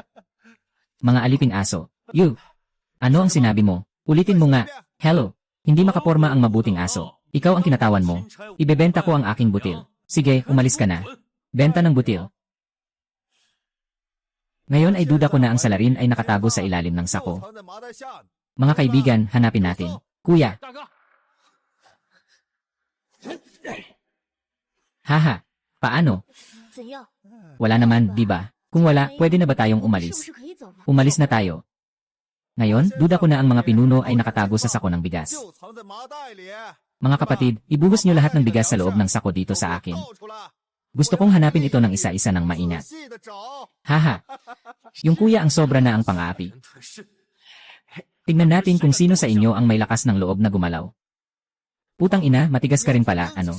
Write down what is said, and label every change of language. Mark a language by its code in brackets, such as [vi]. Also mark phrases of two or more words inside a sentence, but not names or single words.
[tl] Tama, hahaha. Mga aliping aso. You, Ano ang sinabi mo? Ulitin mo nga. Hello. Hindi makaporma ang mabuting aso. Ikaw ang kinatawan mo. Ibebenta ko ang aking butil. Sige, umalis ka na. Benta ng butil. Ngayon ay duda ko na ang salarin ay nakatago sa ilalim ng [zh] 就 [tl] sako. [zh] 藏在麻袋下呢。 [tl] Mga kaibigan, hanapin natin. Kuya. [zh] 大哥， [tl] Haha. Paano? [zh] 怎样？ [tl] Wala naman, di ba? Kung wala, pwede na ba tayong [zh] 是不 [tl] umalis? [zh] 是可以走了？ [tl] Umalis na tayo. Ngayon, duda ko na ang mga pinuno ay nakatago sa sako ng bigas. [zh] 就藏在麻袋里。 [tl] Mga kapatid, ibuhos niyo lahat ng bigas sa loob ng sako dito sa akin. [zh] 倒出来， [tl] Gusto kong hanapin ito ng isa-isa ng [zh] 仔 [tl] maingat. [zh] 细的找。 [tl] Haha. Yung kuya ang sobra na ang pang-aapi. [zh] 人特是 [tl] Tingnan natin kung sino sa inyo ang may lakas ng loob na gumalaw. Putang ina, matigas ka rin pala, ano?